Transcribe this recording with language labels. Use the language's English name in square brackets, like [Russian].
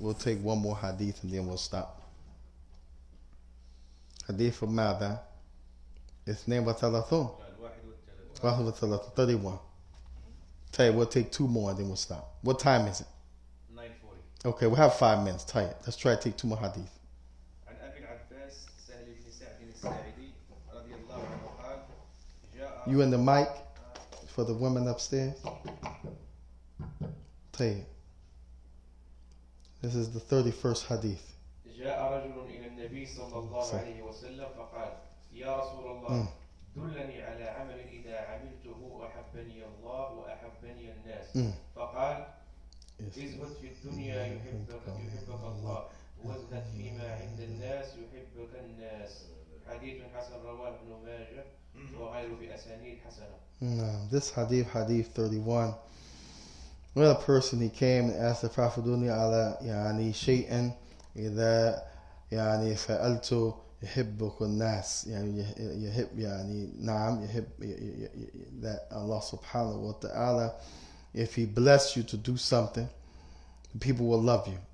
[English] We'll take one more hadith and then we'll stop. Hadith of Mada. [Arabic] اثنين وثلاثون [English] 31. Tell you, we'll take two more and then we'll stop. What time is it? 9:40. Okay, we'll have 5 minutes. Tell you. Let's try to take two more hadith. [Arabic] عن أبي العباس سهل بن سعد الساعدي رضي الله عنه قال جاء [English] You in the mic for the women upstairs? Tell you. This is the 31st hadith. [Arabic] جاء رجل إلى النبي صلى الله عليه وسلم فقال يا رسول الله دلني على عمل إذا عملته أحبني الله وأحبني الناس فقال ازهد في الدنيا يحبك الله وازهد فيما عند الناس يحبك الناس حديث حسن رواه ابن ماجه وغيره بأسانيد حسنة. [English] This hadith 31. When a person, he came and asked the Prophet, [Arabic] دلني على يعني شيئا إذا يعني فعلته يحبك الناس, يحب يعني نعم يحب, [English] that Allah subhanahu wa ta'ala, if he bless you to do something, people will love you.